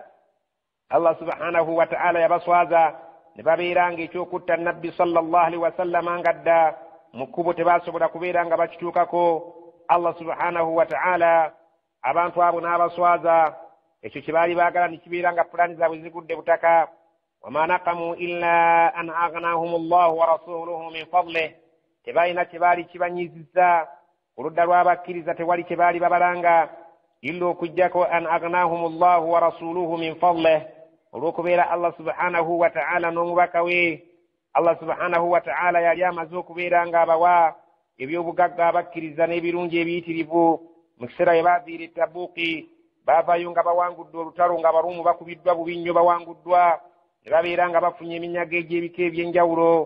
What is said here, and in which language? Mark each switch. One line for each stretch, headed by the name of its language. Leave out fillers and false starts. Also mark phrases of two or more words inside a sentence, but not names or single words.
Arabic: الله سبحانه وتعالى
Ganda: yabaswaza ne babeera nga ekyokutta nabbi
Arabic: صلى الله عليه وسلم
Ganda: nga dda mu kkubo tebasobola kubeera nga bakituukako.
Arabic: الله سبحانه وتعالى
Ganda: abantu abo n'abaswaza, ekyo kye baali baagala ne kibeera nga pulaani zaabwe zigudde butaka.
Arabic: وما نقموا إلا أن أغناهم الله ورسوله من فضله,
Ganda: tebalina kye baali kibanyizizza oludda lw'abakkiriza, tewali kye baali babalanga illa okujjako
Arabic: أن أغناهم الله ورسوله من فضله,
Ganda: olw'okubeera
Arabic: الله سبحانه وتعالى
Ganda: n'omubaka we.
Arabic: الله سبحانه وتعالى
Ganda: yali amaze okubeera nga abawa ebyobugagga abakkiriza n'ebirungi ebiyitirivu mu kiseera bye baaviira e Tabuuki. baavayo nga bawangudde olutalo, nga Abaruumu bakubiddwa bubi nnyo, bawanguddwa ne babeera nga bafunye eminyago egy'ebika eby'enjawulo.